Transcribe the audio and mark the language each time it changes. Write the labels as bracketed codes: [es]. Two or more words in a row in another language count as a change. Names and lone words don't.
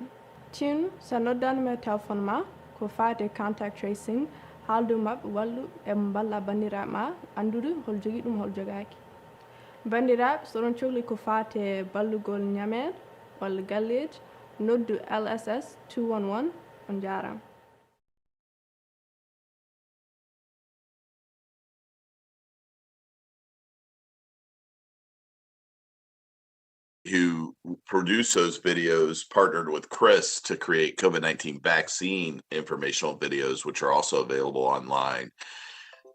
[ff] Tinu sa noddanima téléphone ma ko fati [en] contact tracing [ff] haaldu mabɓe wallu e balla bandiraɓe ma andude hol jogui ɗum hol jogaki. Bandiraɓe soɗon cohli ko fati ballugol ñamere walla galleji noddu LSS 211 on jarama. [en] Who produced those videos partnered with Chris to create COVID-19 vaccine informational videos, which are also available online.